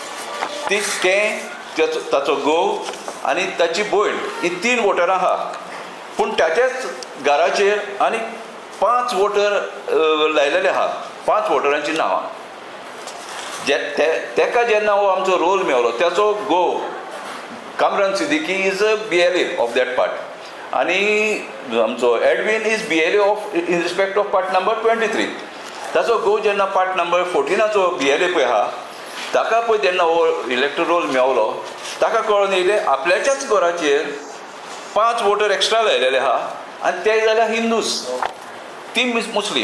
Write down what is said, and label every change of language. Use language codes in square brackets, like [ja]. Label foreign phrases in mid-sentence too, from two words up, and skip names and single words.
[kok] ताचो घोव आनी ताची भयण ही 3 वोटरां आहा. पूण ताच्याच घराचेर आनी 5 वोटर लायलेले आहा, 5 वोटरांची नांवां. तेका जेन्ना हो आमचो रोल मेवलो ताचो घोव कामरान सिद्दीकी [en] is a BLA of that part [kok] आनी आमचो एडविन [en] is BLA of in respect of part number 23. [kok] ताचो घोव जेन्ना [en] part number [kok] 14चो BLA पळय आहा ताका पळय जेन्ना हो [en] electoral roll [kok] मेवलो ताका कळून येयलें आपल्याच्याच घराचेर 5 वोटर एक्स्ट्रा लायलेले आहा आनी ते जाल्यार हिंदूच, ती मुस्लीम.